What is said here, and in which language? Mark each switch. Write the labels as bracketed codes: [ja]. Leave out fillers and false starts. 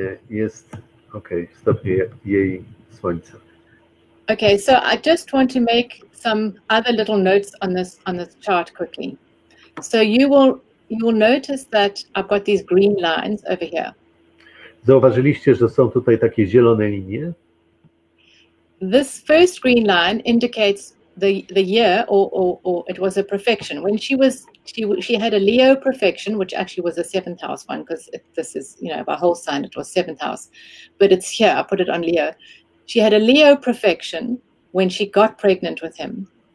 [pl] Jest, stopnie jej słońca. [en] Okay, so I just want to make some other little notes on this chart quickly. So you will notice that I've got these green lines over here. [pl] Zauważyliście, że są tutaj takie zielone linie? [en] This first green line indicates the year, or it was a perfection. When she had a Leo perfection, which actually was a 7th house one, because this is, by whole sign, it was 7th house. But it's here, I put it on Leo. She had a Leo perfection when she got pregnant with him.